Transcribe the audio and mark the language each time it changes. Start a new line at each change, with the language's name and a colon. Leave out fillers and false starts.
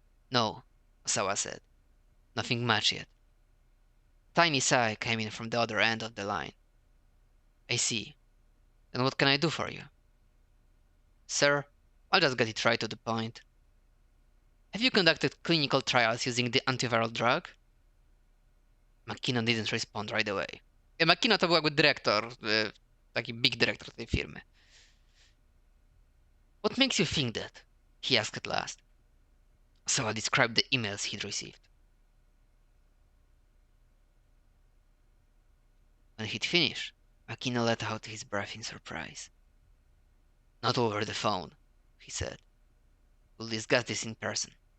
English: No, Osawa said. Nothing much yet. A tiny sigh came in from the other end of the line. I see. Then what can I do for you? Sir, I'll just get it right to the point. Have you conducted clinical trials using the antiviral drug? Makino didn't respond right away.
Polish: Makino to był jakby dyrektor, taki big dyrektor tej firmy.
English: What makes you think that? He asked at last. Sawa described the emails he'd received. When he'd finished, Makino let out his breath in surprise. Not over the phone, he said. We'll discuss this in person.